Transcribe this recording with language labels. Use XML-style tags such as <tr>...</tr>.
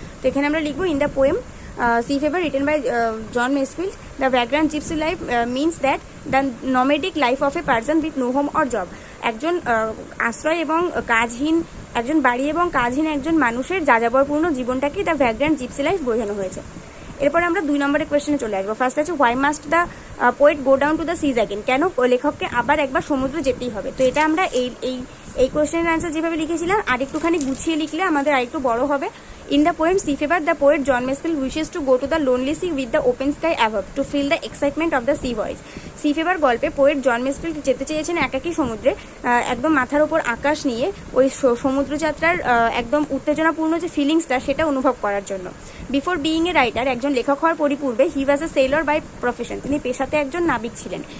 <bn>তো এখানে আমরা লিখবো</bn> <en>in the poem Sea Fever written by John Masefield, the vagrant gypsy life means that the nomadic life of a person with no home or job,</en> <bn>একজন আশ্রয় এবং কাজহীন, একজন বাড়ি এবং কাজহীন একজন মানুষের যাযাবরপূর্ণ জীবনটাকেই</bn> <en>the vagrant gypsy life</en> <bn>বোঝানো হয়েছে। এরপর আমরা 2 নম্বরের কোয়েশ্চেনে চলে আসবো। ফার্স্ট আছে</bn> <en>why must the poet go down to the seas again,</en> <bn>কেন লেখককে আবার একবার সমুদ্র যেতেই হবে। তো এটা আমরা এই কোয়েশ্চেনের অ্যান্সার যেভাবে লিখেছিলাম আর একটুখানি গুছিয়ে লিখলে আমাদের আরেকটু বড় হবে।</bn> <en>In the poem Sea Fever, the poet John Masefield wishes to go to the lonely sea with the open sky above to feel the excitement of the sea voyage.</en> <bn>C favour গল্পে poet জন misfield যেতে চেয়েছেন একাকী সমুদ্রে, একদম মাথার উপর আকাশ নিয়ে ওই সমুদ্রযাত্রার একদম উত্তেজনাপূর্ণ যে ফিলিংসটা সেটা অনুভব করার জন্য।</bn> <en>before being a writer,</en> <bn>একজন লেখক হওয়ার পরিপূর্বে</bn> <en>he was a sailor by profession,</en> <bn>তিনি পেশাতে একজন নাবিক ছিলেন।</bn>